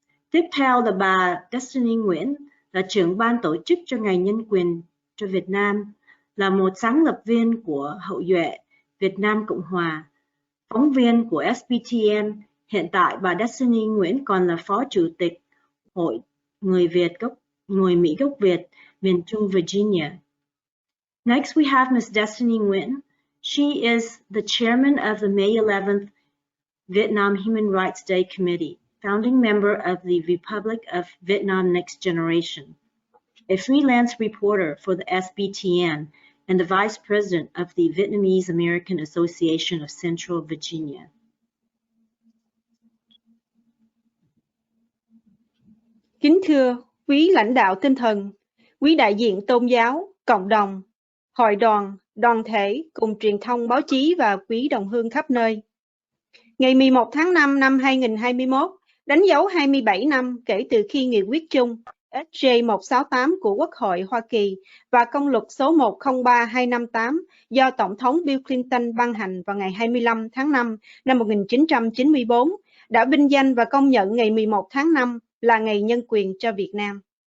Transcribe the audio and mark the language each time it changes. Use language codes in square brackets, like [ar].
[vi] Tiếp theo là bà Destiny Nguyễn, là trưởng ban tổ chức cho Ngày Nhân quyền cho Việt Nam, là một sáng lập viên của Hậu duệ Việt Nam Cộng Hòa, phóng viên của SBTN. Hiện tại, bà Destiny Nguyễn còn là Phó Chủ tịch Hội Người Mỹ gốc Việt, miền Trung Virginia. [en] Next, we have Ms. Destiny Nguyễn. She is the chairman of the May 11th Vietnam Human Rights Day Committee, founding member of the Republic of Vietnam Next Generation, a freelance reporter for the SBTN, and the vice president of the Vietnamese American Association of Central Virginia. [vi] Kính thưa quý lãnh đạo tinh thần, quý đại diện tôn giáo, cộng đồng, hội đoàn, đoàn thể cùng truyền thông báo chí và quý đồng hương khắp nơi. Ngày 11 tháng 5 năm 2021 đánh dấu 27 năm kể từ khi nghị quyết chung SJ168 của Quốc hội Hoa Kỳ và công luật số 103258 do Tổng thống Bill Clinton ban hành vào ngày 25 tháng 5 năm 1994 đã vinh danh và công nhận ngày 11 tháng 5 là Ngày Nhân quyền cho Việt Nam.